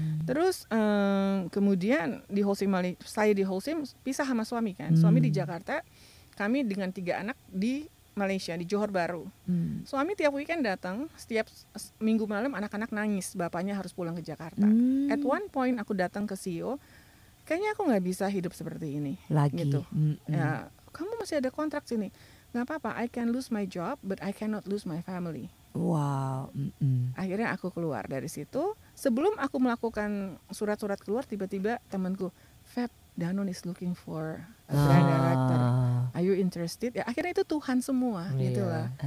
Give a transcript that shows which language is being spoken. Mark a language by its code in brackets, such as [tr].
[id] Terus kemudian di Holcim saya di Holcim pisah sama suami kan. Suami di Jakarta, kami dengan 3 anak di Malaysia di Johor Bahru. Suami tiap weekend datang, setiap minggu malam anak-anak nangis, bapaknya harus pulang ke Jakarta. [en] At one point [id] aku datang ke CEO, kayaknya aku nggak bisa hidup seperti ini. Lagi. Gitu. Ya, kamu masih ada kontrak sini. Nggak apa-apa, [en] I can lose my job, but I cannot lose my family. Wow. [id] Akhirnya aku keluar dari situ. Sebelum aku melakukan surat-surat keluar, tiba-tiba temanku, Feb, [en] Danone is looking for a brand director. Are you interested? [id] Ya akhirnya itu Tuhan semua, gitulah.